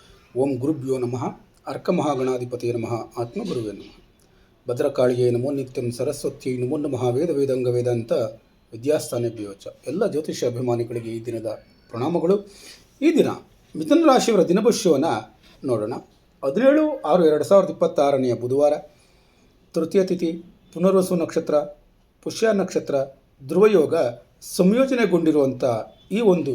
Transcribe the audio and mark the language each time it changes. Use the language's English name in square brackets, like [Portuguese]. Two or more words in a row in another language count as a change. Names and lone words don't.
[Sanskrit] ಓಂ ಗುರುಭ್ಯೋ ನಮಃ ಅರ್ಕಮಹಾಗಣಾಧಿಪತಿಯೇ ನಮಃ ಆತ್ಮಗುರುವೇ ನಮಃ ಭದ್ರಕಾಳಿಯೇ ನಮೋ ನಿತ್ಯಂ ಸರಸ್ವತ್ಯೈ ನಮೋ ನಮಃ ವೇದ ವೇದಾಂಗ ವೇದಾಂತ ವಿದ್ಯಾಸ್ಥಾನೇಭ್ಯೋ ಚ. [Kannada] ಎಲ್ಲ ಜ್ಯೋತಿಷ ಅಭಿಮಾನಿಗಳಿಗೆ ಈ ದಿನದ ಪ್ರಣಾಮಗಳು. ಈ ದಿನ ಮಿಥುನ ರಾಶಿಯವರ ದಿನಭವಿಷ್ಯವನ್ನು ನೋಡೋಣ. 17/6/2026 ಬುಧವಾರ, ತೃತೀಯ ತಿಥಿ, ಪುನರ್ವಸು ನಕ್ಷತ್ರ, ಪುಷ್ಯ ನಕ್ಷತ್ರ, ಧ್ರುವಯೋಗ ಸಂಯೋಜನೆಗೊಂಡಿರುವಂಥ ಈ ಒಂದು